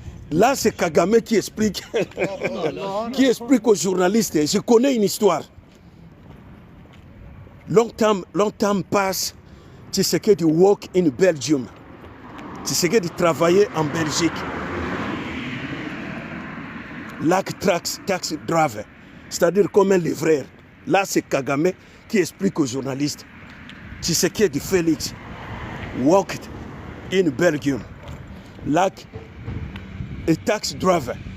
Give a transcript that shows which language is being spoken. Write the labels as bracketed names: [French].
[French] Là, c'est Kagame qui explique, qui explique aux journalistes. Je connais une histoire. [English] Long time passe. Tshisekedi work in Belgium. [French] Tshisekedi travaillait en Belgique. [English] Like taxi driver. [French] C'est-à-dire comme un livreur. Là, c'est Kagame qui explique aux journalistes. [English] Tshisekedi Félix worked in Belgium like a taxi driver.